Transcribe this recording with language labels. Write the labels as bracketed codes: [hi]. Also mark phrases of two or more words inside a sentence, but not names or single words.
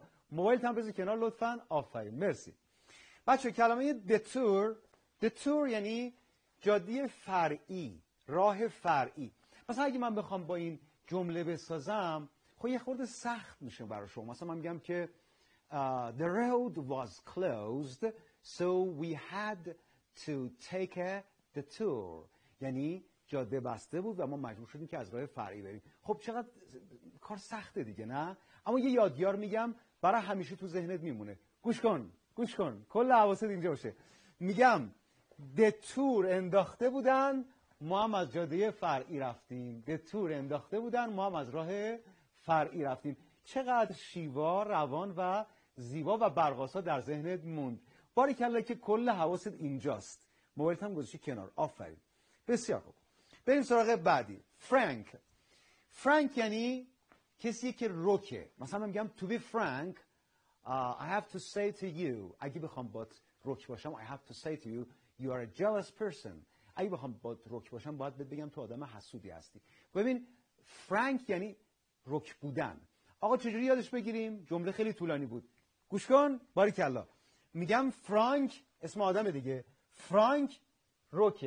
[fa] موبایل هم بذار کنار لطفاً. آفرین، مرسی. بچه کلمه دتور یعنی جاده فرعی، راه فرعی. مثلا اگه من بخوام با این جمله بسازم خب یه خورده سخت میشه برای شما. مثلا من میگم که [en] the road was closed so we had to take a detour. [fa] یعنی جاده بسته بود و ما مجبور شدیم که از راه فرعی بریم. خب چقدر کار سخته دیگه، نه؟ اما یه یادیار میگم برای همیشه تو ذهنت میمونه. گوش کن کل حواست اینجا باشه. میگم دتور انداخته بودن ما هم از جاده فرعی رفتیم. دتور انداخته بودن ما هم از راه فرعی رفتیم. چقدر شیوا، روان و زیبا و برقاسا در ذهنت موند. باریکلا که کل حواست اینجاست. موبایلت هم گذاشتی کنار. آفرین. بسیار خوب. بریم سراغ بعدی. فرانک یعنی کسی که رکه. مثلا من میگم [en] to be frank I have to say to you. [fa] اگه بخوام بات رک باشم [en] I have to say to you you are a jealous person. [fa] اگه بخوام بات رک باشم باید بگم تو آدم حسودی هستی. ببین فرانک یعنی رک بودن. آقا چجوری یادش بگیریم؟ جمله خیلی طولانی بود. گوش کن. باریکلا. میگم فرانک اسم آدم دیگه. فرانک رکه.